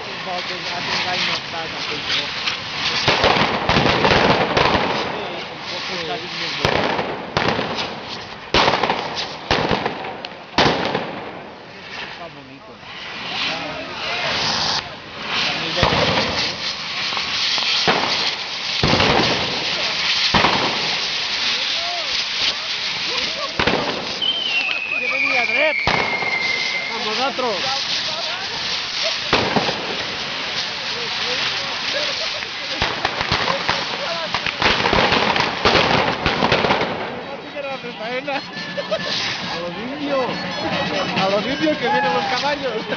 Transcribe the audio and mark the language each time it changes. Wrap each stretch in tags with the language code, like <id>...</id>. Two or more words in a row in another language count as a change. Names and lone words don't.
<tl>ating kainan sa Facebook. Pupunta din yun doon. Ito bonito. Pamilya niya.</tl> <es>Bienvenida, Red. Vamos nosotros. A los indios que vienen los caballos.</es>